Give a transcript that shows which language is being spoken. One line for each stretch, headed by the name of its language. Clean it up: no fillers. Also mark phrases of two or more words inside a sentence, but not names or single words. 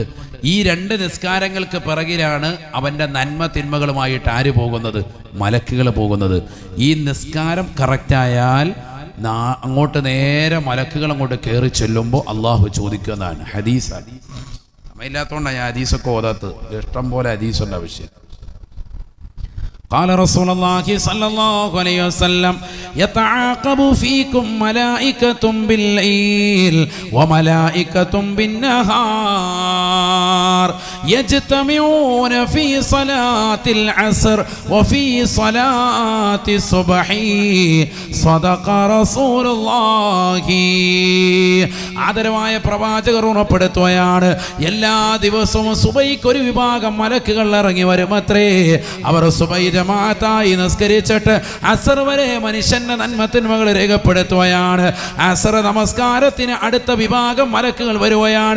Malayalam: ഈ 2 നിസ്കാരങ്ങൾക്ക് പിറകിലാണ് അവൻ്റെ നന്മ തിന്മകളുമായിട്ട് ആര് പോകുന്നത്? മലക്കുകൾ പോകുന്നത്. ഈ നിസ്കാരം കറക്റ്റായാൽ അങ്ങോട്ട് നേരെ മലക്കുകൾ അങ്ങോട്ട് കയറി ചെല്ലുമ്പോൾ അള്ളാഹു ചോദിക്കുന്നതാണ്. ഹദീസാണ്. സമയമില്ലാത്തതുകൊണ്ടാണ് ഞാൻ ഹദീസൊക്കെ ഓതാത്തത്. ഇഷ്ടം പോലെ ഹദീസുണ്ട് ആവശ്യം.
Arabic: قال رسول الله صلى الله عليه وسلم يتعاقب فيكم ملائكة بالليل وملائكة بالنهار يجتمعون في صلاة العصر وفي صلاة الصبح صدق رسول الله.
Malayalam: ആദരവായ പ്രവാചകർ ഉറപ്പെടുത്തുകയാണ്, എല്ലാ ദിവസവും സുബഹിക്ക് ഒരു വിഭാഗം മലക്കുകൾ ഇറങ്ങി വരുമത്രേ. അവർ സുബഹി ജമാഅത്തായി നിസ്കരിച്ചിട്ട് അസർ വരെ മനുഷ്യന്റെ നന്മത്തിന്മകൾ രേഖപ്പെടുത്തുകയാണ്. അസർ നമസ്കാരത്തിന് അടുത്ത വിഭാഗം മലക്കുകൾ വരുകയാണ്.